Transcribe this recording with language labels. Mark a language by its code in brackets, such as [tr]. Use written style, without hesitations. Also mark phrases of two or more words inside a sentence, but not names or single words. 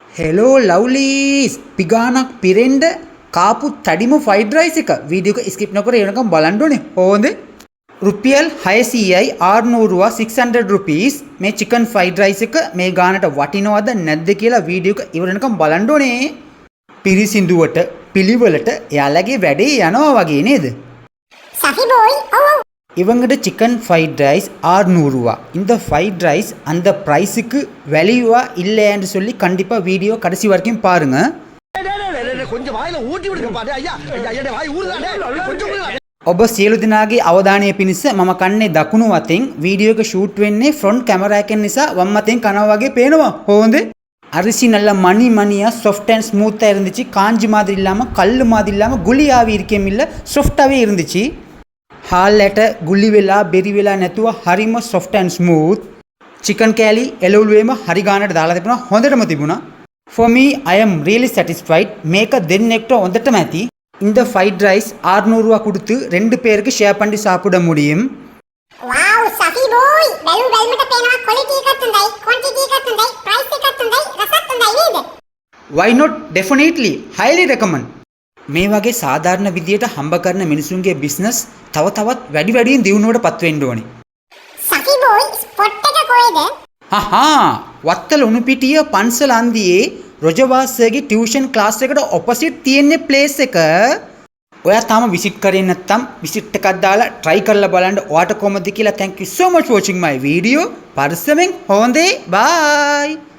[en] hello lovelies [si] පිගානක් පිරෙන්ඩ කාපු තඩිම [en] fried rice [si] එක වීඩියෝ එක ස්කිප් නොකර එනකම් බලන්න ඕනේ. හොඳේ. රුපියල් 600යි 600 600 rupees මේ [en] chicken fried rice [si] එක මේ ගානට වටිනවද නැද්ද කියලා වීඩියෝ එක ඉවර වෙනකම් බලන්න ඕනේ. පිරිසිදුවට පිළිවෙලට එයාලගේ වැඩේ යනවා වගේ නේද? [ta] சஃபி போய் ஓ இவங்கட [en] chicken fried rice [ta] 600 இந்த [en] fried rice [ta] அந்த ப்ரைஸுக்கு வேல்யூவா இல்லைன்னு சொல்லி கண்டிப்பாக வீடியோ கடைசி வரைக்கும் பாருங்க. கொஞ்சம் வாயில ஊட்டி விடுங்க பாரு ஐயா ஐயா வாய் ஊறுதானே கொஞ்சம் [si] ඔබ සියලු දෙනාගේ අවධානය පිණිස මම කන්නේ දකුණු අතින් වීඩියෝ එක ෂූට් වෙන්නේ [en] front camera [si] එකෙන් නිසා වම් අතින් කනවා වගේ පේනවා. හොඳේ. [ta] அரிசி நல்ல மணி மணியாக [en] soft and smooth [ta] இருந்துச்சு. காஞ்சி மாதிரி இல்லாமல் கல் மாதிரி இல்லாமல் குழியாகவே இருக்கேம் இல்லை, சாஃப்டாகவே இருந்துச்சு. [si] හාල්ලට ගුලි වෙලා බෙරි වෙලා නැතුව හරිම [en] soft and smooth. [si] chicken කෑලි එළවලුවේම හරි ගානට දාලා තිබුණා. හොඳටම තිබුණා. [en] for me I am really satisfied. [si] මේක දෙන්නෙක්ට හොඳටම ඇති. [ta] இந்த [en] fried rice [ta] 600 கொடுத்து ரெண்டு பேருக்கு ஷேர் பண்ணி சாப்பிட முடியும். [si] வாவ் சஃபி போய் බැලු බැලමට පේනවා ක්වොලිටි එකක් හොඳයි, ක්වොන්ටිටි එකක් හොඳයි, ප්‍රයිස් එකක් හොඳයි, රසත් හොඳයි නේද? [en] why not, definitely highly recommend. [si] මේ වගේ සාධාරණ විදියට හම්බ කරන මිනිසුන්ගේ බිස්නස් තව තවත් වැඩියෙන් දියුණුවට පත් වෙන්න ඕනේ. සෆි බෝයි ස්පොට් එක කොහෙද? හහා වත්තල උණුපිටිය පන්සල අන්දියේ රොජවාසගේ [en] tuition class [si] එකට ඔපොසිට් තියෙන ප්ලේස් එක. ඔයා තාම විසිට් කරේ නැත්නම් විසිට් එකක් දාලා try කරලා බලන්න ඔයාට කොහොමද කියලා. [en] thank you so much for watching my video. [si] පරිස්සමෙන් හොඳේ bye.